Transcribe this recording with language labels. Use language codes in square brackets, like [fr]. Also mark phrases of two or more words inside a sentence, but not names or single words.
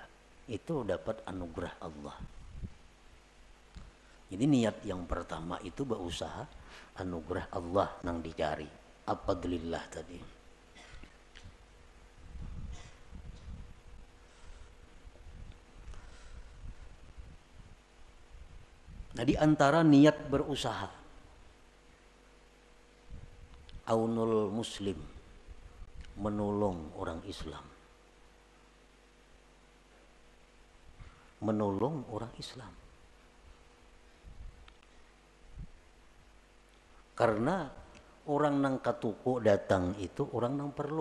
[id] Itu dapat anugerah Allah. Jadi niat yang pertama itu berusaha anugerah Allah yang dicari. Fadlillah tadi. Nah, di antara niat berusaha, [ar] عون المسلم, [id] menolong orang Islam. Menolong orang Islam. Karena orang [bjn] nang katuku [id] datang itu orang nang perlu.